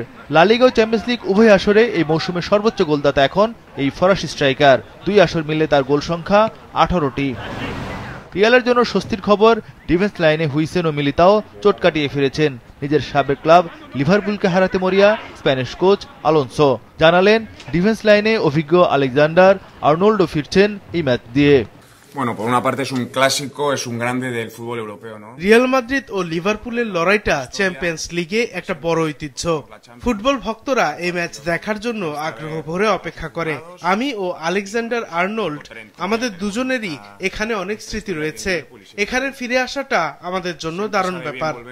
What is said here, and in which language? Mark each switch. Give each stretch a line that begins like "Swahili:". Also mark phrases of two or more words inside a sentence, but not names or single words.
Bangla: লা লিগা ও চ্যাম্পিয়ন্স লিগ উভয় আসরে এই মৌসুমে সর্বোচ্চ গোলদাতা এখন এই ফরাসি স্ট্রাইকার, 2 আসর মিলে তার গোল সংখ্যা 18টি। রিয়ালের জন্য স্বস্তির খবর, ডিফেন্স লাইনে হুইসেন ও মিলিতাও চোট কাটিয়ে ফিরেছেন। নিজের সাবেক ক্লাব লিভারপুলকে হারাতে মরিয়া স্প্যানিশ কোচ আলোনসো জানালেন, ডিফেন্স লাইনে অভিজ্ঞ আলেকজান্ডার আর্নল্ডও ফিরছেন এই ম্যাচ দিয়ে।
Spanish: Bueno, por una parte es un clásico, es un grande del fútbol europeo, ¿no?
Bangla: রিয়াল মাদ্রিদ ও লিভারপুলের লড়াইটা চ্যাম্পিয়ন্স লিগে একটা বড় ঐতিহ্য। ফুটবল ভক্তরা এই ম্যাচ দেখার জন্য আগ্রহ ভরে অপেক্ষা করে। আমি ও আলেকজান্ডার আর্নল্ড, আমাদের দুজনেরই এখানে অনেক স্মৃতি রয়েছে। এখানে ফিরে আসাটা আমাদের জন্য দারুণ ব্যাপার।